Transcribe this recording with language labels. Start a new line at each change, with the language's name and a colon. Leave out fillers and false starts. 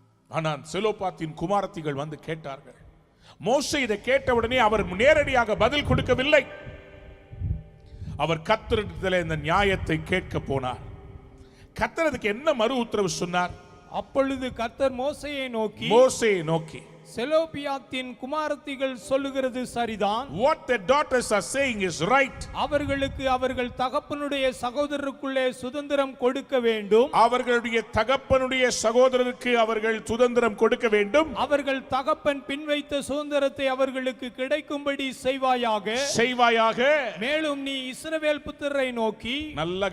Tamil: ஆனால் செலோபாத்தின் குமாரத்திகள் வந்து கேட்டார்கள். மோசே இதை கேட்டவுடனே அவர் நேரடியாக பதில் கொடுக்கவில்லை, அவர் கர்த்தரிடத்திலே இந்த நியாயத்தை கேட்க போனார். கர்த்தர் அதுக்கு என்ன மறு உத்தரவு சொன்னார்? அப்பொழுது கர்த்தர் மோசேயை நோக்கி செலோபியாத்தின் குமாரத்திகள் சொல்லுகிறது சரிதான்,
English: what the daughters are saying is right,
Tamil: அவர்களுக்கு அவர்கள் தகப்பனுடைய சகோதரருக்குள்ளே சுதந்திரம் கொடுக்க வேண்டும், அவர்களுடைய தகப்பனுடைய சகோதரருக்கு அவர்கள் சுதந்திரம் கொடுக்க வேண்டும், அவர்கள் தகப்பன் பின்வைத்த சுதந்திரத்தை அவர்களுக்கு கிடைக்கும்படி செய்வாயாக. மேலும் நீ இஸ்ரவேல் புத்திரரை நோக்கி, நல்ல